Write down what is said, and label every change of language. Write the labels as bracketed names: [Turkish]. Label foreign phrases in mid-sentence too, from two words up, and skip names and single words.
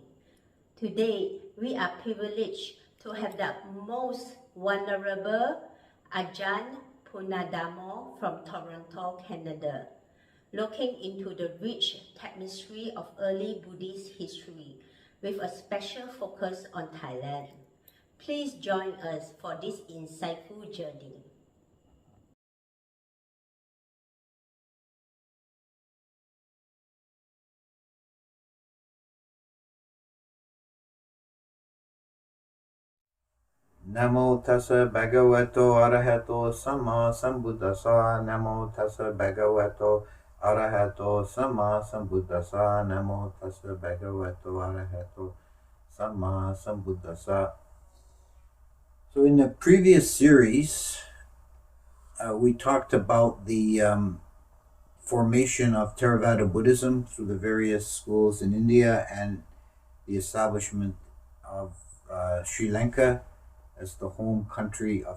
[English] Today, we are privileged to have the most vulnerable Ajahn Punadamo from Toronto, Canada, looking into the rich tapestry of early Buddhist history with a special focus on Thailand. Please join us for this insightful journey. [Pali] Namo tassa bhagavato arahato sama sambuddhassa. Namo tassa bhagavato arahato sama sambuddhassa. Namo tassa bhagavato arahato sama sambuddhassa. [English] So in the previous series, we talked about the formation of Theravada Buddhism through the various schools in India and the establishment of Sri Lanka as the home country of